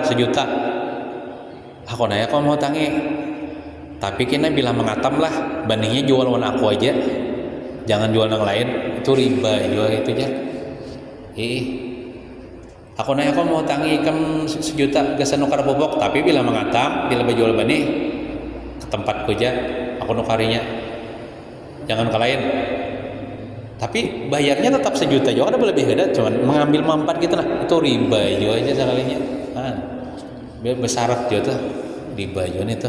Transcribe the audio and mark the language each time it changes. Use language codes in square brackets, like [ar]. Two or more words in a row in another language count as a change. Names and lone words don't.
[bjn] 1 juta. Aku nanya kau mau tangi. Tapi kena bila mengatam lah, bandingnya jual lawan aku aja. Jangan jual yang lain, itu riba jual itu aja. Aku nanya kau mau tangi ikan 1 juta kesan nukar pupuk, tapi bila mengatam, bila berjual bani ke tempatku aja, aku nukarinya. Jangan ke lain. Tapi bayarnya tetap 1 juta juga, ada lebih beda, cuman mengambil manfaat gitu lah. Itu riba juga aja sekalinya. Bersyarat juga tuh riba juga itu.